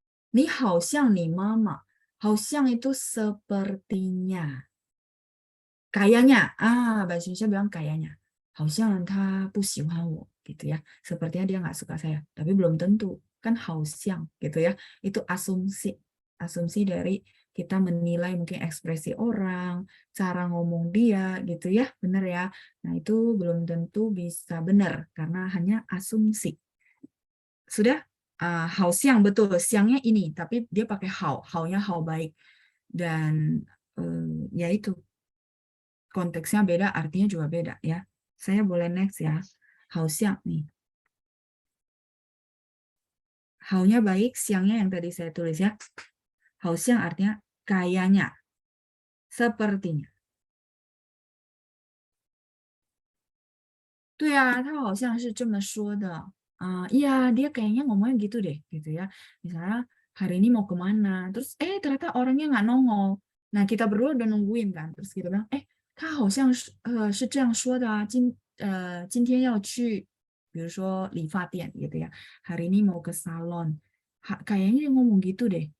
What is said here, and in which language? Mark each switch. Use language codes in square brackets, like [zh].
[zh] 你好像你妈妈，好像 [id] itu sepertinya. Kayaknya, bahasa Indonesia bilang kayaknya. [zh] 好像他不喜欢我 [id] gitu ya. Sepertinya dia nggak suka saya, tapi belum tentu. Kan 好像 gitu ya. Itu asumsi. Asumsi dari kita menilai mungkin ekspresi orang, cara ngomong dia gitu ya, benar ya. Nah, itu belum tentu bisa benar karena hanya asumsi. Sudah? 好像 betul, siangnya ini, tapi dia pakai 好, 好nya 好 baik. Dan ya itu konteksnya beda, artinya juga beda ya. Saya boleh next ya. 好像 nih. 好nya baik, siangnya yang tadi saya tulis ya. 好像 artinya kayaknya, sepertinya. [zh] 对啊，他好像是这么说的. [id] Iya, dia kayaknya ngomongnya gitu deh, gitu ya. Misalnya hari ini mau kemana, terus ternyata orangnya nggak nongol. Nah, kita berdua udah nungguin kan, terus kita bilang, [zh] 他好像是这样说的啊，今天要去，比如说理发店gitu ya. [id] Hari ini mau ke salon. Kayaknya dia ngomong gitu deh.